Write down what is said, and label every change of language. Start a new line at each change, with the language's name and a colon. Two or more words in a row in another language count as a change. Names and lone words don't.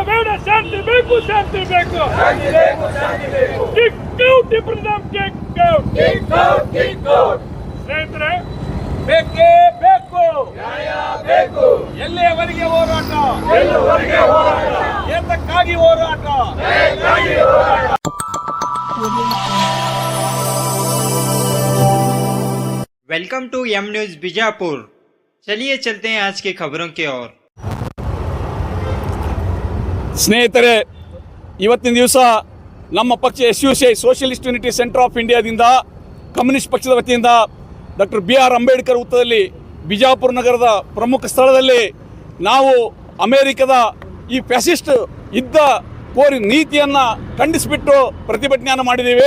Kannada: ಬೇಡ, ಶಾಂತಿ ಬೇಕು, ಶಾಂತಿ ಬೇಕು. ಸ್ನೇಹಿತರೆ, ಬೇಕೇ ಬೇಕು, ಬೇಕು. ಎಲ್ಲಿಯವರೆಗೆ ಹೋರಾಟ, ಏತಕ್ಕಾಗಿ ಹೋರಾಟ.
English: Welcome to M News Bijapur.
Hindi: चलिए चलते हैं आज की खबरों की ओर।
Kannada: ಸ್ನೇಹಿತರೆ, ಇವತ್ತಿನ ದಿವಸ ನಮ್ಮ ಪಕ್ಷ SUCI ಸೋಷಿಯಲಿಸ್ಟ್ ಯೂನಿಟಿ ಸೆಂಟರ್ ಆಫ್ ಇಂಡಿಯಾದಿಂದ ಕಮ್ಯುನಿಸ್ಟ್ ಪಕ್ಷದ ವತಿಯಿಂದ ಡಾಕ್ಟರ್ BR ಅಂಬೇಡ್ಕರ್ ವೃತ್ತದಲ್ಲಿ ಬಿಜಾಪುರ ನಗರದ ಪ್ರಮುಖ ಸ್ಥಳದಲ್ಲಿ ನಾವು ಅಮೇರಿಕದ ಈ ಫ್ಯಾಸಿಸ್ಟ್ ಯುದ್ಧ ಕೋರಿ ನೀತಿಯನ್ನು ಖಂಡಿಸಿಬಿಟ್ಟು ಪ್ರತಿಭಟನೆಯನ್ನು ಮಾಡಿದ್ದೀವಿ.